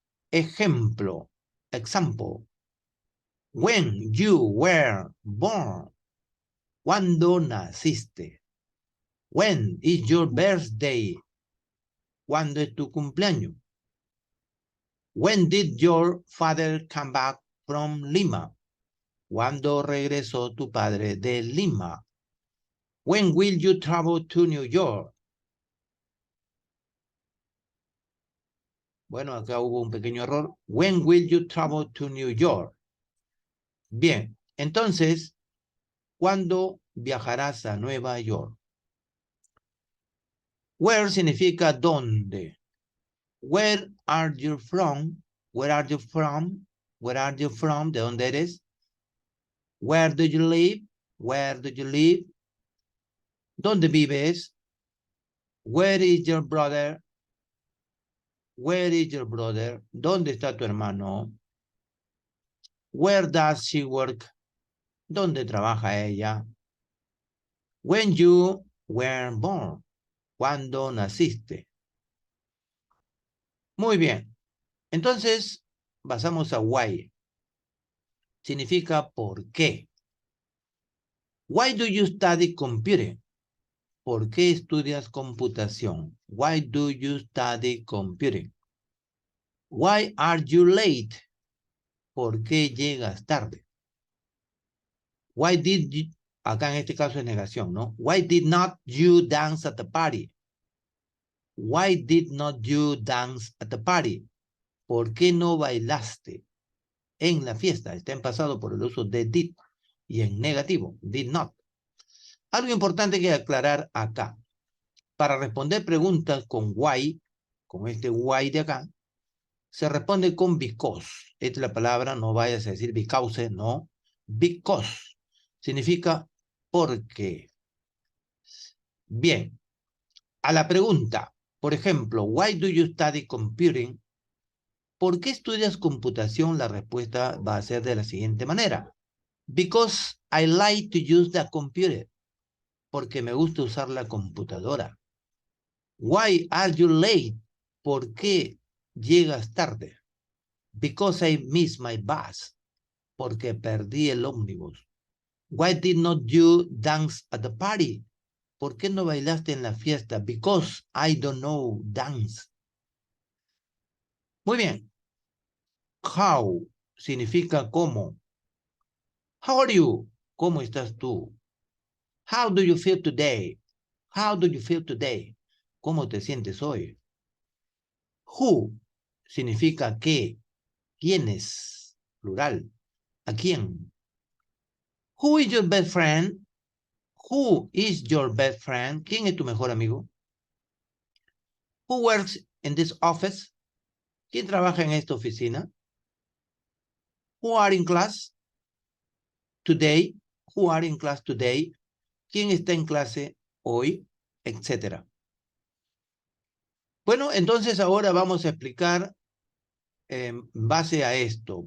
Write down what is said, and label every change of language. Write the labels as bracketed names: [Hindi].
[English] Ejemplo, example. When you were born. [Spanish] ¿Cuándo naciste? [English] When is your birthday? [Spanish] ¿Cuándo es tu cumpleaños? [English] When did your father come back from Lima? [Spanish] ¿Cuándo regresó tu padre de Lima? [English] When will you travel to New York? [Spanish] Bueno, acá hubo un pequeño error. [English] When will you travel to New York? [Spanish] Bien, entonces, ¿cuándo viajarás a Nueva York? [English] Where [Spanish] significa dónde. [English] Where are you from? Where are you from? Where are you from? [Spanish] ¿De dónde eres? [English] Where do you live? Where do you live? [Spanish] ¿Dónde vives? [English] Where is your brother? Where is your brother? [Spanish] ¿Dónde está tu hermano? [English] Where does she work? [Spanish] ¿Dónde trabaja ella? [English] When you were born. [Spanish] ¿Cuándo naciste? Muy bien. Entonces, pasamos a why. Significa por qué. [English] Why do you study computing? [Spanish] ¿Por qué estudias computación? [English] Why do you study computing? Why are you late? [Spanish] ¿Por qué llegas tarde? [English] Why did you, [Spanish] acá en este caso es negación, ¿no? [English] Why did not you dance at the party? Why did not you dance at the party? [Spanish] ¿Por qué no bailaste en la fiesta? Está en pasado por el uso de did y en negativo, did not. Algo importante que aclarar acá. Para responder preguntas con why, con este why de acá, se responde con because. Esta es la palabra, no vayas a decir because, no. Because significa porque. Bien, a la pregunta, por ejemplo, [English] why do you study computing? [Spanish] ¿Por qué estudias computación? La respuesta va a ser de la siguiente manera. [English] Because I like to use the computer. [Spanish] Porque me gusta usar la computadora. [English] Why are you late? [Spanish] ¿Por qué llegas tarde? [English] Because I missed my bus. [Spanish] Porque perdí el ómnibus. [English] Why did not you dance at the party? [Spanish] ¿Por qué no bailaste en la fiesta? [English] Because I don't know dance. [Spanish] Muy bien. How significa cómo. [English] How are you? [Spanish] ¿Cómo estás tú? [English] How do you feel today? How do you feel today? [Spanish] ¿Cómo te sientes hoy? Who significa qué. ¿Quiénes? Plural. ¿A quién? [English] Who is your best friend? Who is your best friend? [Spanish] ¿Quién es tu mejor amigo? [English] Who works in this office? [Spanish] ¿Quién trabaja en esta oficina? [English] Who are in class today? Who are in class today? [Spanish] ¿Quién está en clase hoy? Etcétera. Bueno, entonces ahora vamos a explicar en base a esto.